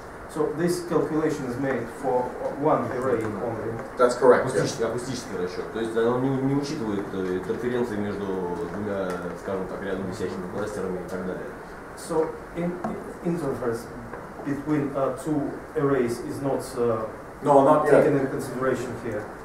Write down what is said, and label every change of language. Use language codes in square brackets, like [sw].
[en] So this calculation is made for one array only. That's correct. [ru] Акустический расчет. То есть он не учитывает интерференции между двумя, скажем так, рядом висящими кластерами и так далее. [en] So interference between two arrays is not not yet. taken into consideration here.